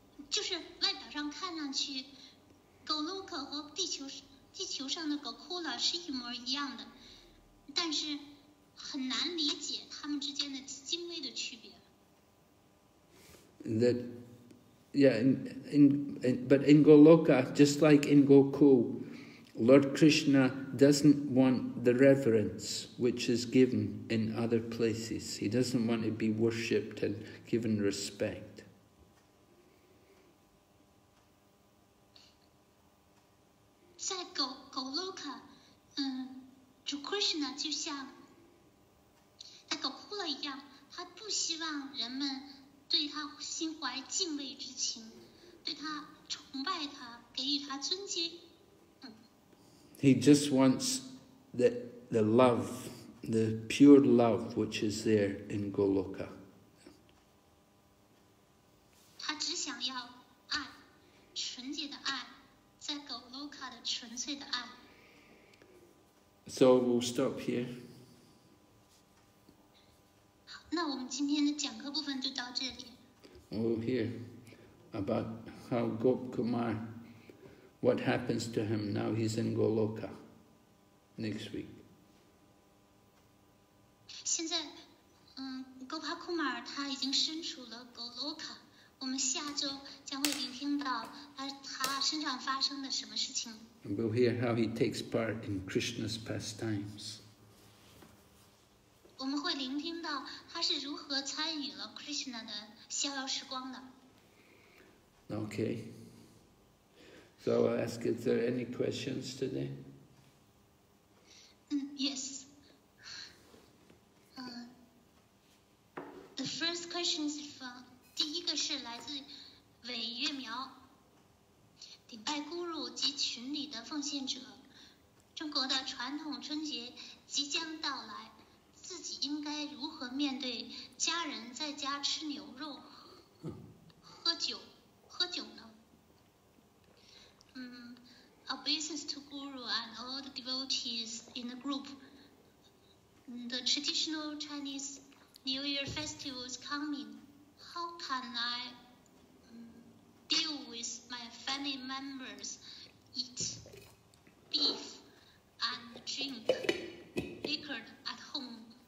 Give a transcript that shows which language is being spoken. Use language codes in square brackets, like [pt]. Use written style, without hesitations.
[zh] 就是外表上看上去 Goloka 和地球上的 Gokula 是一模一样的，但是很难理解他们之间的精微的区别。 [en] That, yeah, but in Goloka, just like in Gokul, Lord Krishna doesn't want the reverence which is given in other places. He doesn't want to be worshipped and given respect. [zh] 在 Goloka， 主 Krishna 就像在 Gokula 一样，他不希望人们对他心怀敬畏之情，对他崇拜他，给予他尊敬。 [en] He just wants the love, the pure love which is there in Goloka. [zh] 他只想要爱，纯洁的爱，在 Goloka 的纯粹的爱。 [en] So we'll stop here. [zh] 好，那我们今天的讲课部分就到这里。 [en] We'll hear about how Gopakumar, what happens to him now he's in Goloka next week. [zh] 现在，Gopakumar 他已经身处了 Goloka， 我们下周将会聆听到他身上发生的什么事情。 [en] And we'll hear how he takes part in Krishna's pastimes. [zh] 我们会聆听到他是如何参与了 Krishna 的逍遥时光的。 [en] Okay. So I'll ask, is there any questions today? Yes. The first question is from [zh] 第一个是来自韦月苗，顶拜姑入及群里的奉献者。中国的传统春节即将到来，自己应该如何面对家人在家吃牛肉、喝酒呢？ [en] Obeisance to Guru and all the devotees in the group. The traditional Chinese New Year festival is coming. How can I deal with my family members, eat beef and drink liquor at home?